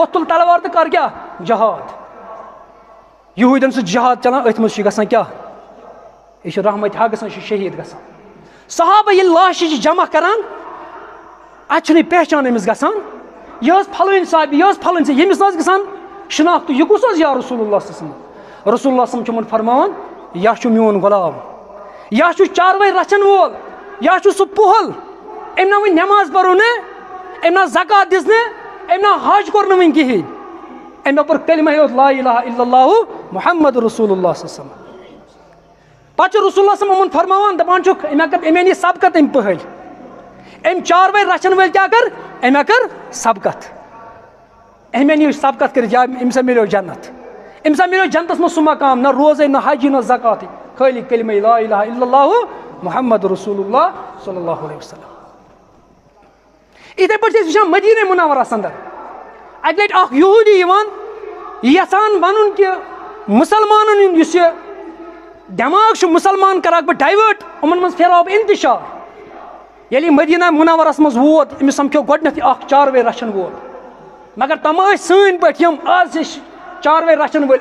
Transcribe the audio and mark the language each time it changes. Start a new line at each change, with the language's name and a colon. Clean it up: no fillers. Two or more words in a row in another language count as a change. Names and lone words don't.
Kashmiri: وۄتھ تُل تلوار تہٕ کر کیٛاہ جہاد. یہوٗدٮ۪ن سۭتۍ جہاد چلان, أتھۍ منٛز چھُ گژھان کیٛاہ, یہِ چھُ رحمتِ حق گژھان, یہِ چھُ شہیٖد گژھان. صحابہ ییٚلہِ لاشہِ چھِ جمع کران, اتہِ چھُنہٕ یہِ پہچان أمِس گژھان, یہِ ٲس پھلٲنۍ صحابی, یہِ ٲس پھلٲنۍ صحابی, ییٚمِس نہٕ حظ گژھان شناختہٕ, یہِ کُس حظ یا رسول اللہ
Arabic: صلی اللہ علیہ وسلم.
Kashmiri: رسول اللہ
Arabic: صلی اللہ علیہ وسلم
Kashmiri: چھُ یِمن فرماوان, یا چھُ میون غلام, یا چھُ چاروٲے رچھن وول, یا چھُ سُہ پُہل, أمۍ نا وۄنۍ نٮ۪ماز پرو نہٕ, أمۍ نا زکات دِژ نہٕ, أمۍ نا حج کوٚر نہٕ وٕنہِ کِہینۍ, أمۍ پوٚر کلمہ یوت
Arabic: لا الہ الا اللہ محمد رسول اللہ صلی اللہ علیہ وسلم.
Kashmiri: پتہٕ چھُ رسول اللہ
Arabic: صلی اللہ علیہ وسلم
Kashmiri: فرماوان, دپان چھُکھ أمۍ أنی سبقت أمۍ پٔہلۍ, أمۍ چاروٲے رچھن وٲلۍ کیٛاہ کٔر, أمۍ کٔر سبقت, أمۍ أنی سبقت کٔرِتھ, یا أمِس ہا مِلیو جنت. أمِس ہا مِلیو جنتس منٛز سُہ مقام, نہ روزے نہ حجی نہ زکاتٕے, خٲلی کلمہ
Arabic: لا الہ الا اللہ محمد رسول اللہ صلی اللہ علیہ وسلم.
Kashmiri: یِتھے پٲٹھۍ چھِ أسۍ وٕچھان مدینہ منورس اندر, اکہِ لٹہِ اکھ یہوٗدی یِوان, یژھان ونُن کہِ مُسلمانن ہُنٛد یُس یہِ دٮ۪ماغ چھُ, مُسلمان کرکھ بہٕ ڈایوٲٹ, یِمن منٛز پھیراو بہٕ انتشار. ییٚلہِ یہِ مدینہ منورس منٛز ووت, أمِس سمکھیو گۄڈٕنیتھٕے اکھ چاروٲے رچھن وول, مگر تِم ٲسۍ سٲنۍ پٲٹھۍ یِم آز چھِ چاروٲے رچھن وٲلۍ.